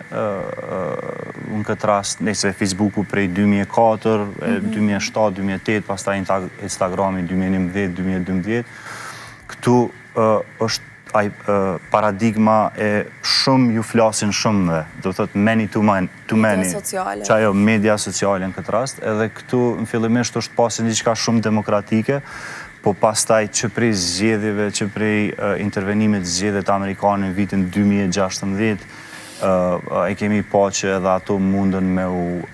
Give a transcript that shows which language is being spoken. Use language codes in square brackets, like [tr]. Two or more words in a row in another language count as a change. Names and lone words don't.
[sq] në këtë rast, nëse Facebooku prej 2004, 2007, 2008, pastaj Instagrami 2011, 2012, këtu është paradigma e shumë ju flasin shumëve, do të thotë [en] many to many, [sq] që ajo media sociale në këtë rast, edhe këtu në fillimisht është pasi diçka shumë demokratike, po pastaj që prej zgjedhjeve, që prej intervenimit zgjedhjet amerikane në vitin 2016, e kemi pa që edhe ato mundën me u